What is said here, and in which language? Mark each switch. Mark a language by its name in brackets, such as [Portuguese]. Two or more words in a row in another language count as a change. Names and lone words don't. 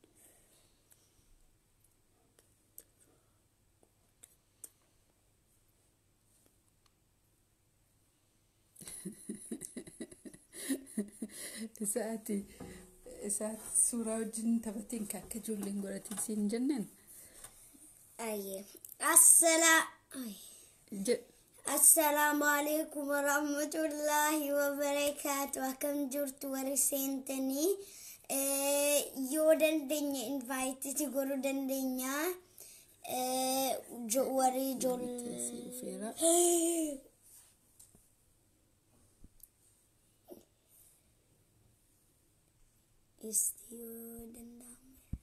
[Oromo] Isaati suuraa wajjin taphatiin akka ijoolleen godhatiin siin jennaan. Ayyee. [Arabic] السلام عليكم ورحمة الله وبركاته. [Oromo] Akkam jirtu warri seentanii yoo dandeenya invite ti godhuu dandeenya. Warri ijoollee yoo danda'ame.